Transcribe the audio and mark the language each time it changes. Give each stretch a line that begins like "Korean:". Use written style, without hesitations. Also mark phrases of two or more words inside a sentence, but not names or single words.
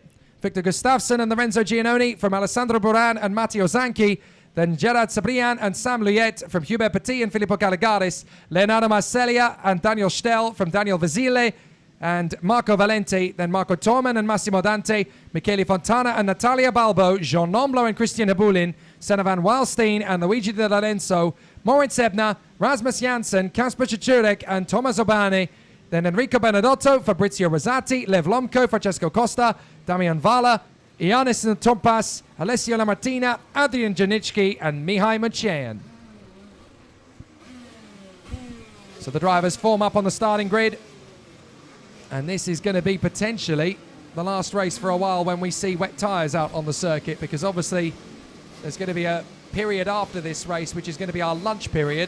English: Victor Gustafsson and Lorenzo Giannoni from Alessandro Buran and Matteo Zanchi. Then Gerard Sabrian and Sam Luyet from Hubert Petit and Filippo Caligaris. Leonardo Marcellia and Daniel Stell from Daniel Vasile and Marco Valenti. Then Marco Torman and Massimo Dante. Michele Fontana and Natalia Balbo. Jean Nomblo and Christian Habulin. Senna van Waalstein and Luigi De Lorenzo. Moritz Ebner, Rasmus Janssen, Kasper Cichurek and Thomas Obani. Then Enrico Benedotto, Fabrizio Rosati, Lev Lomko, Francesco Costa, Damian Vala, Ianis Tompas, Alessio Lamartina, Adrian Janicki and Mihai Machean. So the drivers form up on the starting grid. And this is going to be potentially the last race for a while when we see wet tyres out on the circuit, because obviously there's going to be a period after this race, which is going to be our lunch period.